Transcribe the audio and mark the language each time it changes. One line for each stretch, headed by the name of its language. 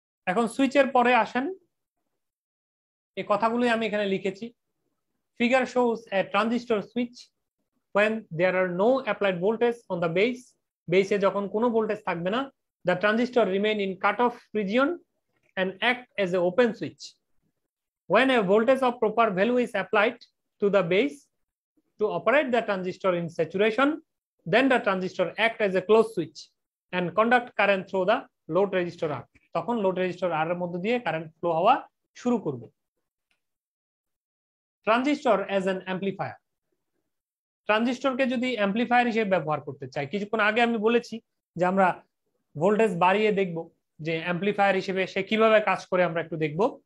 Bangla: এখন সুইচের পরে আসেন, এই কথাগুলোই আমি এখানে লিখেছি।
English: Figure shows a transistor switch when there are no applied voltage on the base. Base
Bangla: যখন কোনো ভোল্টেজ থাকবে না,
English: the transistor remain in cutoff region and act as an open switch. When a voltage of proper value is applied to the base to operate the transistor in saturation, then the transistor act as a closed switch and conduct current through the load resistor R.
Bangla: তখন load resistor R এর মধ্যে দিয়ে current flow হওয়া শুরু করবে। Transistor as an amplifier, ট্রানজিস্টরকে যদি amplifier হিসেবে ব্যবহার করতে চাই, কিছুক্ষণ আগে আমি বলেছি যে আমরা ভোল্টেজ বাড়িয়ে দেখব যে অ্যাম্পলিফায়ার হিসেবে সে কিভাবে কাজ করে, আমরা একটু দেখব।